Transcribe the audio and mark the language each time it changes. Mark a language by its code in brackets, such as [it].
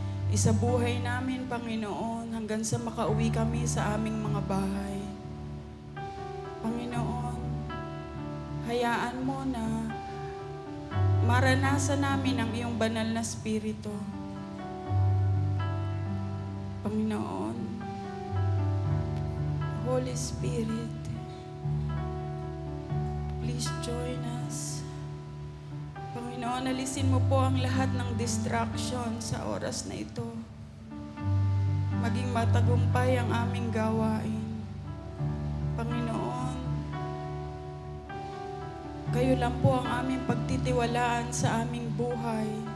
[tl] Isabuhay namin, Panginoon, hanggang sa makauwi kami sa aming mga bahay. Panginoon, hayaan mo na maranasan namin ang iyong banal na spirito. [en] Panginoon, Holy Spirit, please join us. [tl] Panginoon, alisin mo po ang lahat ng distraction sa oras na ito. Maging matagumpay ang aming gawain. Panginoon, kayo lang po ang aming pagtitiwalaan sa aming buhay.